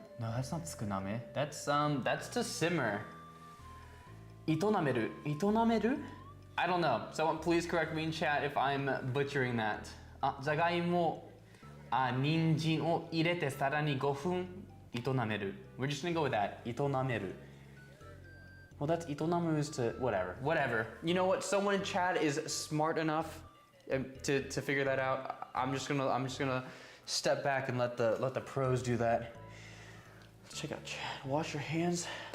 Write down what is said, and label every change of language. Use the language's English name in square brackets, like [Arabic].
[English] No, that's not [Japanese] 少なめ. [English] That's to simmer. [Japanese] 炒める? [English] I don't know. Someone please correct me in chat if I'm butchering that. [Japanese] じゃがいも、人参を入れてさらに5分炒める. [English] We're just gonna go with that. [Japanese] 炒める. [English] Well, that's itonamu is to whatever. You know what? Someone in chat is smart enough to figure that out. I'm just gonna step back and let the pros do that. Let's check out chat. Wash your hands.